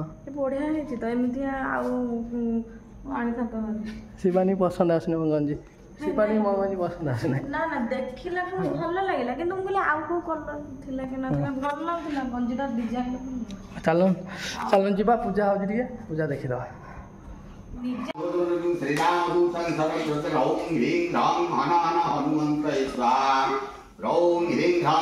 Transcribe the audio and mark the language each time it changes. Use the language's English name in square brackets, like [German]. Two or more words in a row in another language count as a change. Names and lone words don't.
[Odia] ବଢ଼ିଆ ହେଇଛି ତ ଏମିତି ଆଉ ଆଣିଥାନ୍ତ। ଶିବାନୀ ପସନ୍ଦ ଆସୁନି ମୋ ଗଞ୍ଜି ଶିବାନୀ ମୋ ଗଞ୍ଜି ପସନ୍ଦ ଆସୁନାହିଁ। ନା ଦେଖିଲା ଭଲ ଲାଗିଲା କିନ୍ତୁ ମୁଁ କହିଲି ଆଉ କେଉଁ କଲର ଥିଲା କି ନଥିଲା ଭଲ ଲାଗୁଥିଲା ଗଞ୍ଜିଟା ଡିଜାଇନ। ଚାଲ ଯିବା ପୂଜା ହେଉଛି ଟିକେ ପୂଜା ଦେଖିଦେବା। [Sanskrit] श्रीरामदूतं सरस्वती रौं ह्रीं ह्रां हनान हनुमन्ताय स्वाहा रौं ह्रीं ह्रां